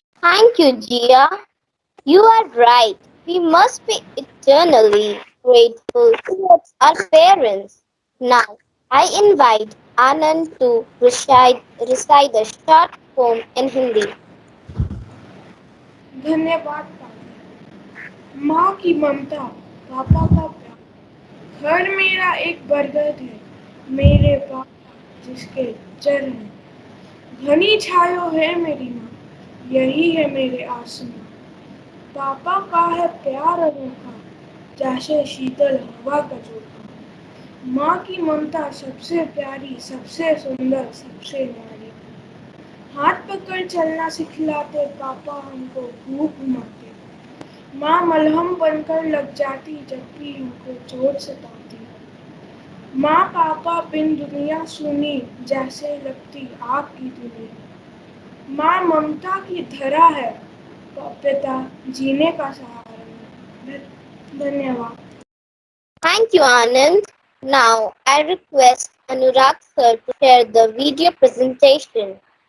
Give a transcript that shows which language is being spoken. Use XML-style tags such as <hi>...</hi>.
<en>Thank you, Jia. You are right. We must be eternally grateful towards our parents. Now, I invite Anand to recite a short poem in Hindi.</en> <hi>धन्यवाद पापा। माँ की ममता, पापा का प्यार। घर मेरा एक बरगद है, मेरे पापा जिसके चरण घनी छायो है मेरी माँ, यही है मेरे आसमां। पापा का है प्यार अनोखा, जैसे शीतल हवा का झोंका। माँ की ममता सबसे प्यारी, सबसे सुंदर, सबसे न्यारी। हाथ पकड़ चलना सिखलाते पापा हमको खूब घुमाते। माँ मलहम बनकर लग जाती जब भी हमको चोट सताती। माँ पापा बिन दुनिया सुनी जैसे लगती आग की दुनिया। माँ ममता की धरा है, पिता जीने का सहारा है। धन्यवाद।</hi> <en>Thank you, Anand. Now, I request Anurag sir to share the video presentation.</en>